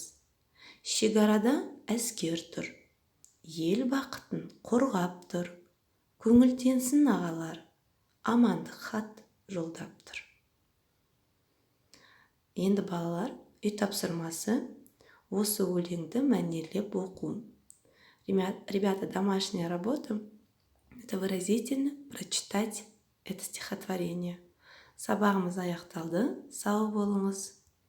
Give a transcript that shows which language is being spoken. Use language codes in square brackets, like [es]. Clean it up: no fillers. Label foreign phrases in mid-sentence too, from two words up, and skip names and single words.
[kk] Шекарада әскер тұр. Ел бақытын қорғап тұр. Көңілденсін ағалар. Амандық хат жолдап тұр. Енді балалар, үй тапсырмасы осы өлеңді мәнерлеп оқу. [ru] Ребята, домашняя работа – это выразительно прочитать это стихотворение. [kk] Сабағымыз аяқталды. Сау болыңыз.